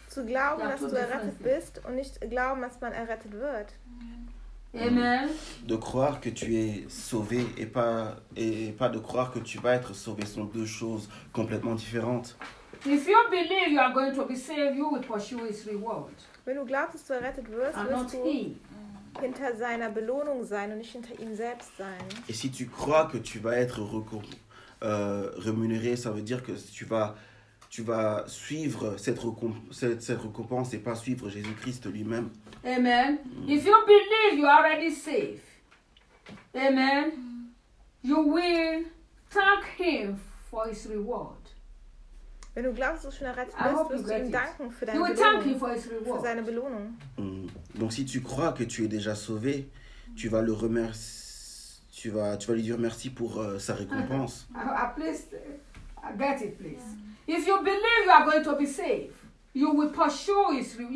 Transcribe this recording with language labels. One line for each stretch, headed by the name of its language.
German: Zu glauben, dass du errettet bist und nicht glauben, dass man errettet wird.
English: Amen.
French: De croire que tu es sauvé et pas de croire que tu vas être sauvé sont deux choses complètement différentes.
English: If you believe you are going to be saved, you will pursue his reward.
German: Wenn du glaubst, dass du errettet wirst, wirst du hinter seiner Belohnung sein und nicht hinter ihm selbst sein.
French: Et si tu crois que tu vas être rémunéré, ça veut dire que tu vas suivre cette récompense et pas suivre Jésus-Christ lui-même.
English: Amen. If you believe you are already saved, amen, you will thank him for his reward.
German: Wenn du glaubst, dass du schon errettet bist, wirst du ihm danken für deine Belohnung.
English: You will thank him for his reward.
German: Für seine Belohnung.
French: Donc si tu crois que tu es déjà sauvé, tu vas le remercier, tu vas lui dire merci pour sa récompense.
English: Please, get it, please. Yeah. If you believe you are going to be saved, you will pursue his reward.